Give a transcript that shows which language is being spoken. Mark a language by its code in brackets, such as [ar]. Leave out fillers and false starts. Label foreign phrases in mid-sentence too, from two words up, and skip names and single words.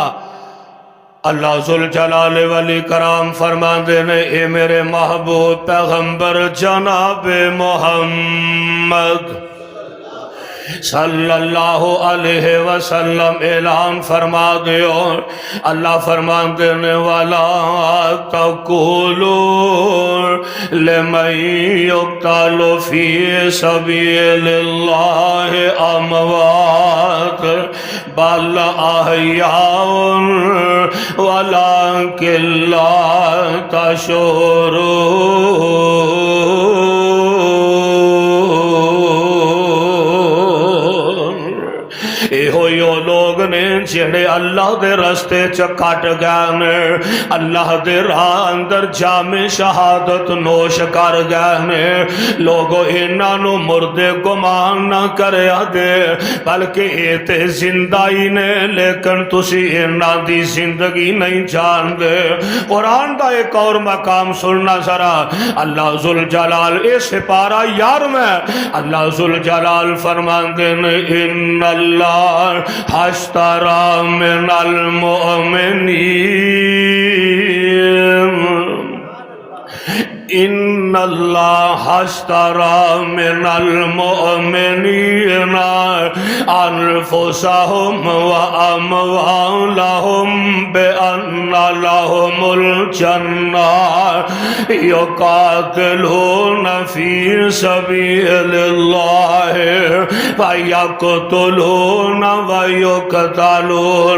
[pa] اللہ ذوالجلال والاکرام فرماندے نے اے میرے محبوب پیغمبر جناب [ar] محمد صلی اللہ علیہ وسلم [pa] اعلان فرما دیو، اللہ فرماندے نے [ar] وَلَا تَقُولُوا لِمَن يُقْتَلُ فِي سَبِيلِ اللَّهِ أَمْوَاتٌ بَلْ أَحْيَاءٌ وَلَكِن لَّا تَشْعُرُونَ۔ [pa] اے ہوئی وہ لوگ نے جڑے اللہ دے رستے چ کٹ گئے نے، اللہ دے راہ اندر جامع شہادت نوش کر گئے نے۔ لوگو انہاں نو مردے گمان نہ کریا دے، بلکہ اے تے زندہ ہی نے، لیکن تسی انہاں دی زندگی نہیں جان دے۔ قرآن دا ایک اور مقام سننا ذرا، اللہ ذوالجلال اے سپارہ یار میں اللہ ذوالجلال فرماندے نے [ar] ان اللہ اشتری من المؤمنین، ان اللہ اشتری من المؤمنین انفسهم واموالهم بان لهم الجنہ یقاتلون فی سبیل اللہ فیقتلون ویقتلون